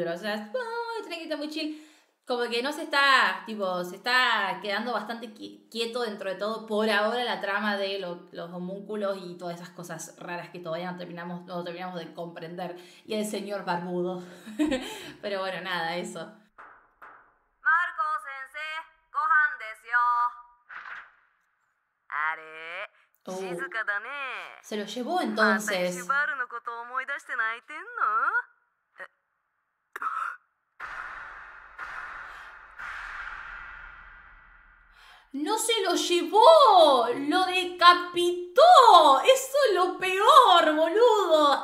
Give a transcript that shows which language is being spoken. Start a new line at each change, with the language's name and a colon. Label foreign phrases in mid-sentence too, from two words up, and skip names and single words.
Spanish: O sea, muy tranquilo, muy chill. Como que no se está quedando bastante quieto dentro de todo por ahora la trama de los homúnculos y todas esas cosas raras que todavía no terminamos de comprender. Y el señor barbudo. Pero bueno, nada, eso.
Japanese: マルコ先生、ご飯ですよ. あれ、静かだね.
Spanish: Se lo llevó entonces.
Japanese: シバルのこと思い出して泣いてんの?
Spanish: ¡No se lo llevó! ¡Lo decapitó! ¡Eso es lo peor, boludo!